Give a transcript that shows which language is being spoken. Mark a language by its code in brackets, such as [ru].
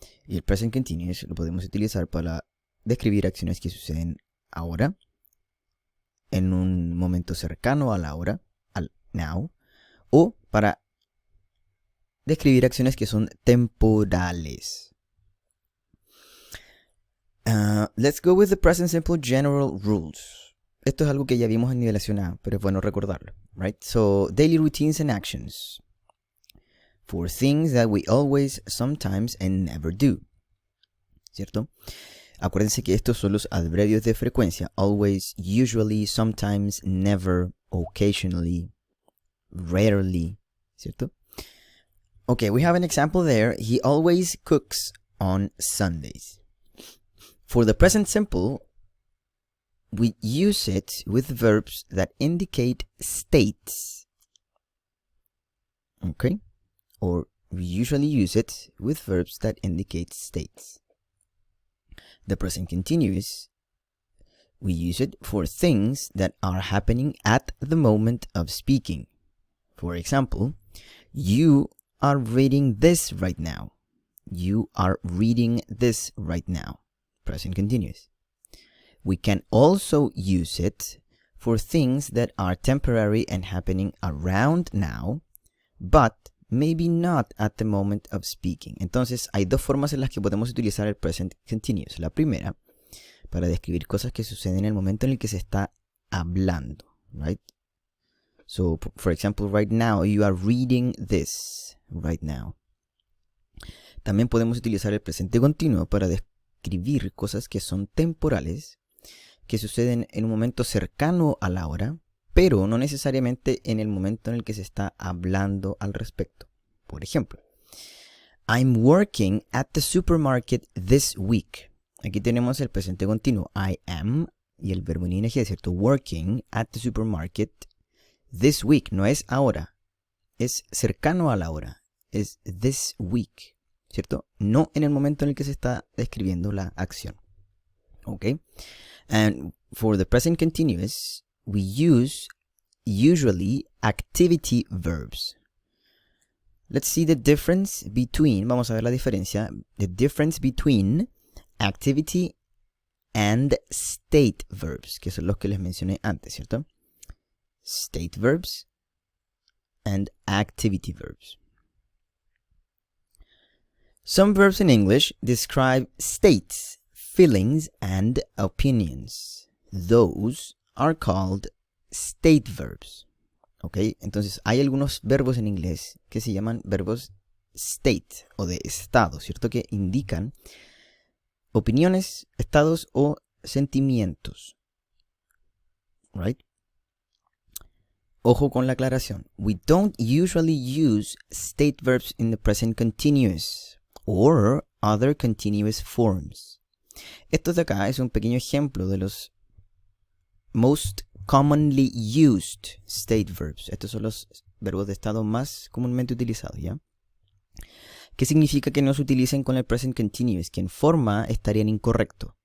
[es] Y el present continuous lo podemos utilizar para describir acciones que suceden ahora, en un momento cercano a la hora, al now, o para describir acciones que son temporales. [en] Let's go with the present simple general rules. [es] Esto es algo que ya vimos en nivelación A, pero es bueno recordarlo, right? [en] So, daily routines and actions. For things that we always, sometimes, and never do. [es] ¿Cierto? Acuérdense que estos son los adverbios de frecuencia. [en] Always, usually, sometimes, never, occasionally, rarely. ¿Cierto? Okay, we have an example there. He always cooks on Sundays. For the present simple, we use it with verbs that indicate states. Okay? Or we usually use it with verbs that indicate states. The present continuous, we use it for things that are happening at the moment of speaking. For example, you are reading this right now. You are reading this right now. Present continuous. We can also use it for things that are temporary and happening around now, but maybe not at the moment of speaking. [es] Entonces, hay dos formas en las que podemos utilizar el present continuous. La primera, para describir cosas que suceden en el momento en el que se está hablando, right? [en] So, for example, right now, you are reading this right now. [es] También podemos utilizar el presente continuo para describir cosas que son temporales, que suceden en un momento cercano a la hora, pero no necesariamente en el momento en el que se está hablando al respecto. Por ejemplo, [en] I'm working at the supermarket this week. [es] Aquí tenemos el presente continuo. I am y el verbo en ing, ¿cierto? [en] Working at the supermarket this week. [es] No es ahora. Es cercano a la hora. Es [en] this week, [es] ¿cierto? No en el momento en el que se está describiendo la acción. ¿Ok? [en] And for the present continuous, we use usually activity verbs. Let's see the difference between, [es] vamos a ver la diferencia, [en] the difference between activity and state verbs, [es] que son los que les mencioné antes, ¿cierto? [en] State verbs and activity verbs. Some verbs in English describe states, feelings, and opinions. Those are called state verbs. ¿Ok? [es] Entonces, hay algunos verbos en inglés que se llaman verbos state o de estado, ¿cierto? Que indican opiniones, estados o sentimientos. Right? Ojo con la aclaración. [en] We don't usually use state verbs in the present continuous or other continuous forms. [es] Esto de acá es un pequeño ejemplo de los [en] most commonly used state verbs. [es] Estos son los verbos de estado más comúnmente utilizados, ¿ya? ¿Qué significa que no se utilicen con el present continuous? Que en forma estarían incorrecto.